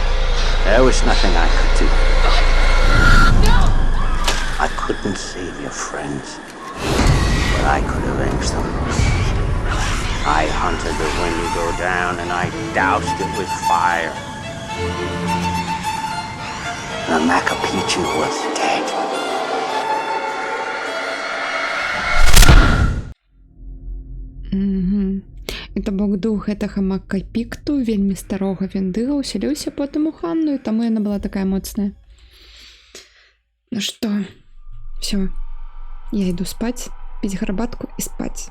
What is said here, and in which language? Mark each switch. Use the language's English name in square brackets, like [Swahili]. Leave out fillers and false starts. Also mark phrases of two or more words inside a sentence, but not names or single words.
[English] There was nothing I could do. I couldn't save your friends, but I could avenge them. I hunted the Wendigo down and I doused it with fire. The Macapichu was dead. [Belarusian] То бок дух гэтага Макапікту, вельмі старога Вендыга, усяліўся потым у Ханну, і таму яна была такая моцная. Ну што, все, я іду спаць, піць гарбатку і спаць.